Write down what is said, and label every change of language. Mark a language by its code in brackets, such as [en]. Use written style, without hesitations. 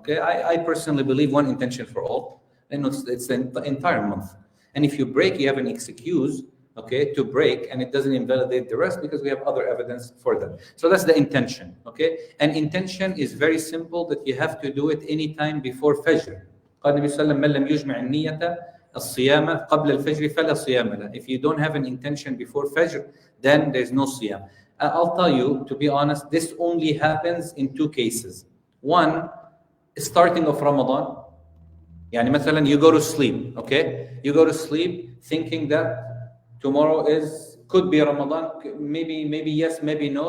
[en] Okay, I personally believe one intention for all, and it's the entire month. And if you break, you have an excuse, okay, to break, and it doesn't invalidate the rest, because we have other evidence for that. So that's the intention, okay? And intention is very simple, that you have to do it anytime before Fajr. [ar] قال النبي صلى الله عليه وسلم من لم يجمع النية الصيام قبل الفجر فلا صيام له. [en] If you don't have an intention before Fajr, then there's no siyam. I'll tell you, to be honest, this only happens in 2 cases. One, starting of Ramadan. Yani مثلا you go to sleep, okay? You go to sleep thinking that tomorrow could be Ramadan, maybe yes, maybe no.